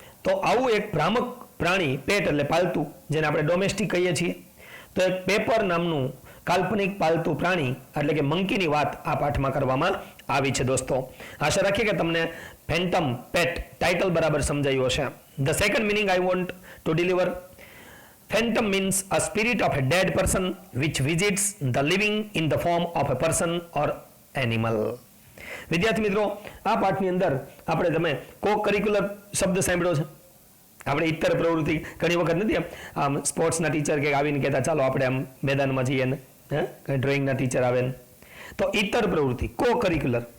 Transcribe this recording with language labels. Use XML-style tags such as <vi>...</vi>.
<gu>તો આવું એક ભ્રામક પ્રાણી, પેટ એટલે પાલતુ, જેને આપણે ડોમેસ્ટિક કહીએ છીએ. તો એક પેપર નામનું કાલ્પનિક પાલતુ પ્રાણી એટલે કે મંકીની વાત આ પાઠમાં કરવામાં આવી છે દોસ્તો. આશા રાખીએ કે તમને ફેન્ટમ પેટ ટાઇટલ બરાબર સમજાયું હશે.</gu> <en>The second meaning I want to deliver. Phantom means a spirit of a dead person which visits the living in the form of a person or animal.</en> <gu>વિદ્યાર્થી મિત્રો, આ પાઠની અંદર આપણે તમે કો-કરિક્યુલર શબ્દ સાંભળ્યો છે. આપણે ઇતર પ્રવૃત્તિ ઘણી વખત નથી આમ સ્પોર્ટ્સના ટીચર કે આવીને કહેતા ચાલો આપણે આમ મેદાનમાં જઈએ ને કંઈ ડ્રોઈંગના ટીચર આવે ને, તો ઇતર પ્રવૃત્તિ, કો-કરિક્યુલર.</gu>